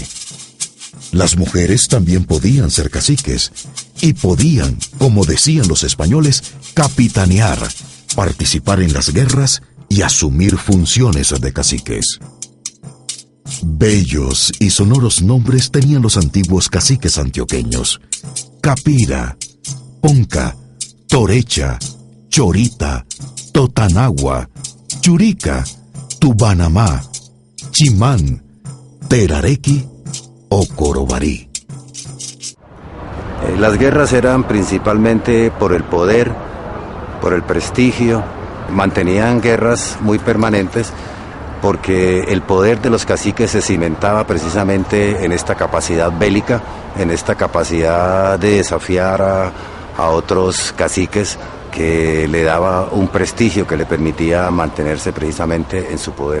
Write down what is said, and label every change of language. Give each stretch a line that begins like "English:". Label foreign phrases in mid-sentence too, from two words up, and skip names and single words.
Spanish: Las mujeres también podían ser caciques y podían, como decían los españoles, capitanear, participar en las guerras y asumir funciones de caciques. Bellos y sonoros nombres tenían los antiguos caciques antioqueños: Capira, Ponca, Torecha, Chorita, Totanagua, Churica, Tubanamá, Chimán, Terarequi o Corobarí. Las guerras eran principalmente por el poder, por el prestigio. Mantenían guerras muy permanentes porque el poder de los caciques se cimentaba precisamente en esta capacidad bélica, en esta capacidad de desafiar a otros caciques, que le daba un prestigio que le permitía mantenerse precisamente en su poder.